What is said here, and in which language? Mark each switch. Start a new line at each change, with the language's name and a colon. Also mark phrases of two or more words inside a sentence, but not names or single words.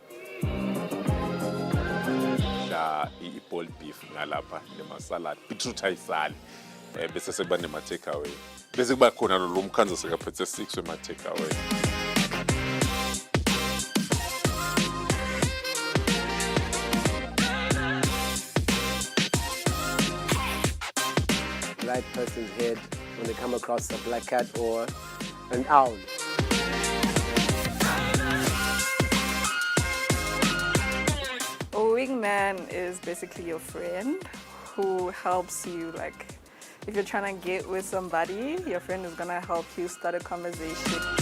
Zulu: La i-
English: ball beef
Zulu: ngalapha lema-
English: salad beetroot
Zulu: ayisali bese sekuba nema-takeaway bese kuba khona lo mkhanza sekaphethe 6 wema-takeaway.
English: Right person's head when they come across a black cat or an owl. A wingman is basically your friend who helps you, like, if you're trying to get with somebody, your friend is gonna help you start a conversation.